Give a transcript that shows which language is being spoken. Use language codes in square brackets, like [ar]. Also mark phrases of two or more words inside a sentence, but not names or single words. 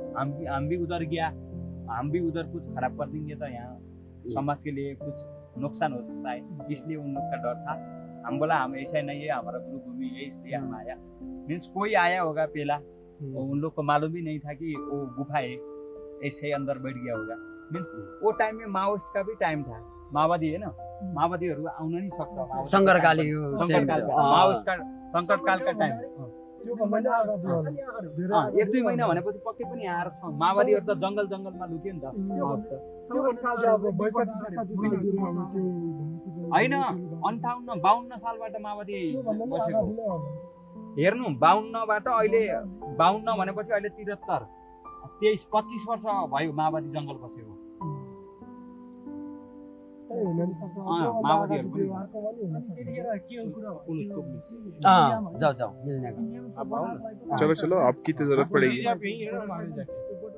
[hi] हम भी उधर गया, हम भी उधर कुछ खराब कर देंगे तो यहाँ समाज के लिए कुछ नुकसान हो सकता है, इसलिए उन लोग का डर था। हम बोला हम ऐसा नहीं है, हमारा गुरु भूमि है, इसलिए हम आया। मीन्स कोई आया होगा पहला, तो उन लोग को मालूम ही नहीं था कि वो गुफा है, ऐसे अंदर बैठ गया होगा। मीन्स वो टाइम में माओइस्ट का भी टाइम था, माओवादी है ना, [ne] माओवादीहरू आउन नहीं सक्छ। संकटकाली [hi] संकटकाल का टाइम, [ne] 1-2 महिना भनेपछि पक्कै पनि आएर माओवादीहरू त जंगलमा लुक्यो नि त। होइन 58-52 सालबाट माओवादी बसेको हेर्नु, 52बाट अहिले 52 भनेपछि अहिले 73, 23-25 वर्ष भयो माओवादी जंगल बसेको। माओवादीहरू पनि [hi] जाओ मिलने का। चलो आपकी तो जरूरत पड़ेगी। आप यहीं है ना, मारे जाके।